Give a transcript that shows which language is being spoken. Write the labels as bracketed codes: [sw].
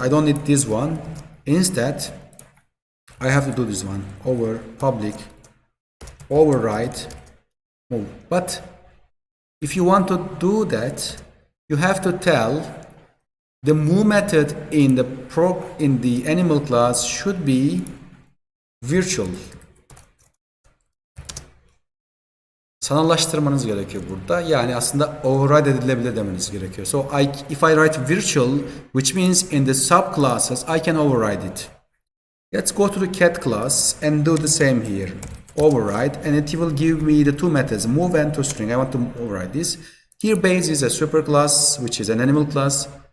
[en] I don't need this one. Instead, I have to do this one over public override move. But if you want to do that, you have to tell the move method in the animal class should be virtual. [tr] Sanallaştırmanız gerekiyor burada. Yani aslında override edilebilir demeniz gerekiyor. [en] So if I write virtual, which means in the subclasses, I can override it. Let's go to the cat class and do the same here. Override, and it will give me the two methods, move and toString. I want to override this. Here base is a superclass, which is an animal class.